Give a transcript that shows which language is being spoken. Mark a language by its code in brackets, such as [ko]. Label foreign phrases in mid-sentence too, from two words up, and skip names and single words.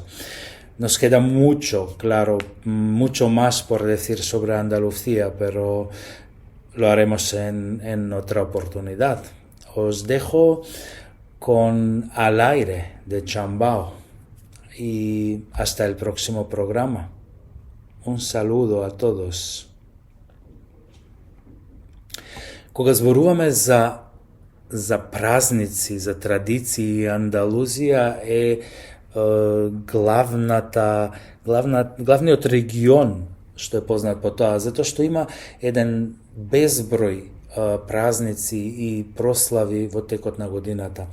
[es] Nos queda mucho, claro, mucho más por decir sobre Andalucía, pero lo haremos en otra oportunidad. Os dejo con Al aire de Chambao. Y hasta el próximo programa. Un saludo a todos. [mk] Кога зборуваме за празници, за традиции, Андалузија е главниот регион што е познат по тоа, затоа што има еден безброј празници и прослави во текот на годината.